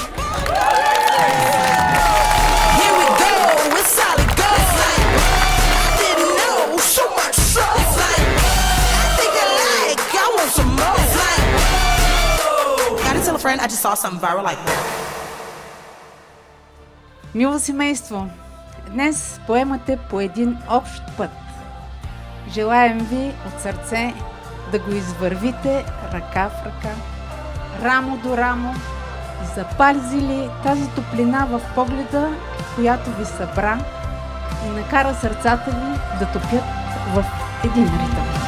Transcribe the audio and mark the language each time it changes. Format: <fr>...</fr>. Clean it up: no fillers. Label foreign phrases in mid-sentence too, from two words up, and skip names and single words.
<en>Here we go, it's solid gold. I didn't know so much so. It's like, I think I want some more. It's like, gotta tell a friend I just saw something viral like that.</en> <bg>Мило семейство, днес поемате по един общ път. Желаем ви от сърце да го извървите ръка в ръка, рамо до рамо, запазили тази топлина в погледа, която ви събра и накара сърцата ви да топят в един ритъм.</bg>